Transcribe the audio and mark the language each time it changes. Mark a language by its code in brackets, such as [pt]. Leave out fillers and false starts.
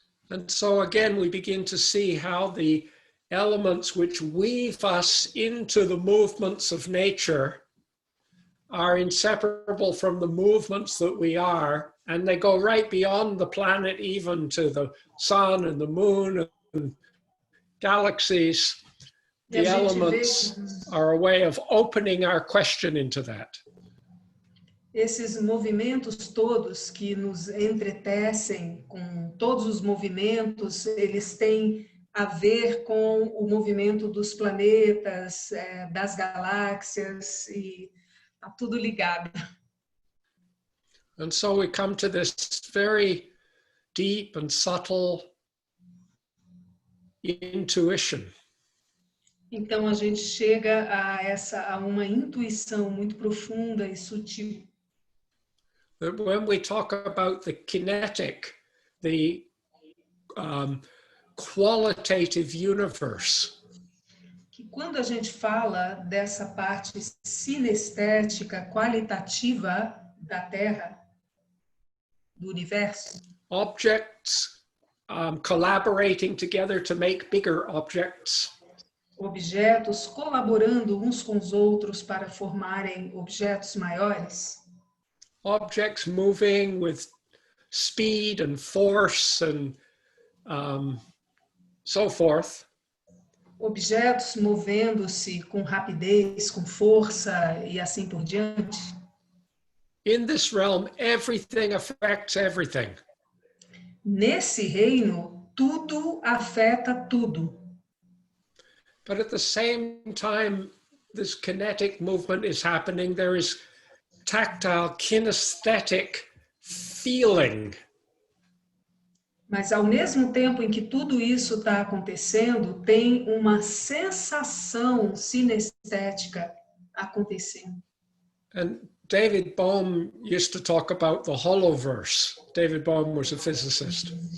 [en] And so again, we begin to see how the elements which weave us into the movements of nature are inseparable from the movements that we are, and they go right beyond the planet, even to the sun and the moon and galaxies. [pt] E a [en] The [pt] gente vê [en] elements are a way of opening our question into that. [pt] esses movimentos todos que nos entretecem, com todos os movimentos, eles têm a ver com o movimento dos planetas, das galáxias, e está tudo ligado. [en] And so we come to this very deep and subtle intuition. [pt] Então a gente chega a uma intuição muito profunda e sutil. [en] That when we talk about the kinetic, the qualitative universe, [pt] Que quando a gente fala dessa parte sinestética, qualitativa da Terra, do universo, [en] objects collaborating together to make bigger objects, [pt] objetos colaborando uns com os outros para formarem objetos maiores, [en] objects moving with speed and force and so forth. [pt] objetos movendo-se com rapidez, com força e assim por diante. [en] In this realm, everything affects everything. [pt] Nesse reino, tudo afeta tudo. [en] But at the same time, this kinetic movement is happening, there is tactile, kinesthetic feeling. [pt] Mas ao mesmo tempo em que tudo isso está acontecendo, tem uma sensação sinestética acontecendo. [en] And David Bohm used to talk about the holoverse. David Bohm was a physicist.